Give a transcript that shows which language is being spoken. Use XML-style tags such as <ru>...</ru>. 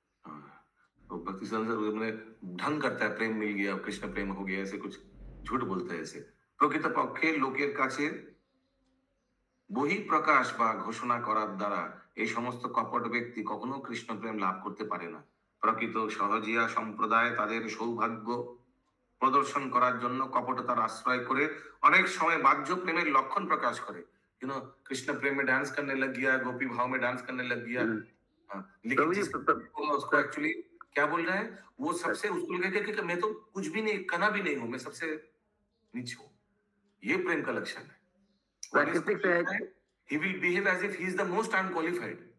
<hi>भक्ति में ढंग करता है प्रेम मिल गया कृष्ण प्रेम हो गया, ऐसे कुछ झूठ बोलता है ऐसे।</hi> <bn>प्रकृत पक्षे लोकेर काছে বহি প্রকাশ বা ঘোষণা করার দ্বারা এই সমস্ত কপট ব্যক্তি কখনো কৃষ্ণ প্রেম লাভ করতে পারে না। প্রকৃত সহজিয়া সম্প্রদায় তাদের সৌভাগ্য প্রদর্শন করার জন্য কপটতার আশ্রয় করে অনেক সময় বাহ্য প্রেমের লক্ষণ প্রকাশ করে।</bn> <hi>कृष्ण प्रेम में डांस करने लग गया, गोपी भाव में डांस करने लग गया। लेकिन उसको एक्चुअली क्या बोल रहा है वो सबसे उसको लगे कि मैं तो कुछ भी नहीं कना भी नहीं हूं, मैं सबसे नीचे हूं। ये प्रेम का लक्षण है।</hi> <en>He will behave as if he is the most unqualified.</en>